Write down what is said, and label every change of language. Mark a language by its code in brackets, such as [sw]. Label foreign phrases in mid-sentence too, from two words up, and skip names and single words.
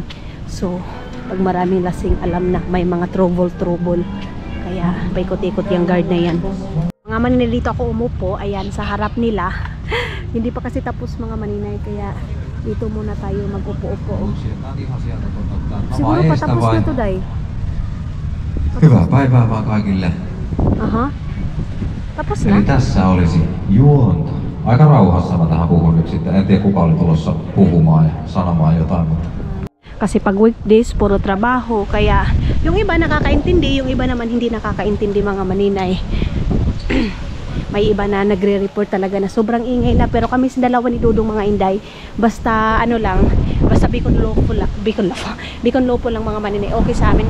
[tl] So, pag maraming lasing, alam na may mga trouble. Kaya paikot-ikot yung guard na yan. Mga Maninay, dito ako umupo. Ayan, sa harap nila. Hindi pa kasi tapos mga Maninay, kaya dito muna tayo mag-upo-upo. Siguro patapos na to, day. [fi] Hyvää päivää vaan kaikille. [tl] Tapos [fi] Eli na. tässä olisi juonto. Aika rauhassa mä tähän puhun nyt sitten. En tiedä kuka oli tulossa puhumaan ja sanomaan jotain. [tl] Kasi pag weekdays, puro trabaho. Kaya yung iba nakakaintindi, yung iba naman hindi nakakaintindi mga Maninay. May iba na nagre-report talaga na sobrang ingay na, pero kami sa dalawa ni Dodong mga inday, basta basta Bicol Lopo lang mga Maninay, okay sa amin.